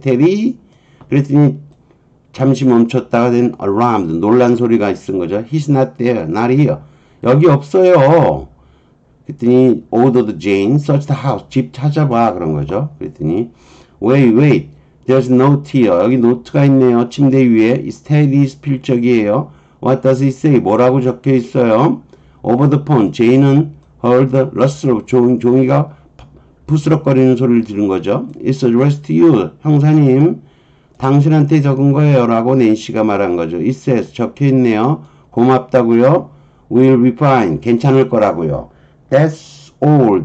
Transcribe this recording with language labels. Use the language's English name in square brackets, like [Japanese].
[English] Daddy? [Korean] 그랬더니 잠시 멈췄다가 된 alarmed, 놀란 소리가 있은 거죠. [English] He's not there, not here. [Korean] 여기 없어요. 그랬더니 [English] ordered Jane, search the house, [Korean] 집 찾아봐 그런 거죠. 그랬더니 [English] wait. There's note here. [Korean] 여기 노트가 있네요. 침대 위에. [English] It's Teddy's [Korean] 필적이에요. [English] What does it say? [Korean] 뭐라고 적혀 있어요? [English] Over the phone. [Korean] 제이는 [English] heard Russell. [Korean] 종이가 부스럭거리는 소리를 들은 거죠. [English] It's addressed to you. [Korean] 형사님, 당신한테 적은 거예요. 라고 낸시가 말한 거죠. [English] It says. [Korean] 적혀 있네요. 고맙다고요. [English] We'll be fine. [Korean] 괜찮을 거라고요. [English] That's all.